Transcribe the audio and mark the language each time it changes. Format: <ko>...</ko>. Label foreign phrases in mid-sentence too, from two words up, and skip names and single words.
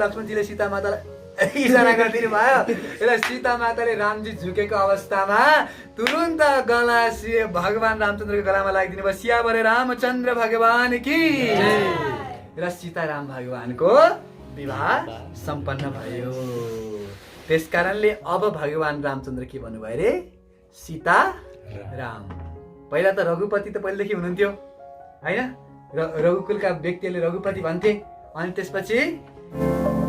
<ne>लक्ष्मणजीले सीता मातालाई इसारा गरिदिनु भयो र सीता माताले रामजी झुकेको अवस्थामा तुरुन्त गला भगवान रामचन्द्रको गलामा लगाइदिनु भयो,</ne> <hi>सियावरे रामचन्द्र भगवान की</hi> <ne>र सीताराम भगवानको विवाह सम्पन्न भयो। त्यसकारणले अब भगवान रामचन्द्र के भन्नुभयो रे, सीता राम। पहिला त रघुपति त पहिलेदेखि हुनुहुन्थ्यो होइन, रघुकुलका व्यक्तिहरूले रघुपति भन्थे, अनि त्यसपछि</ne>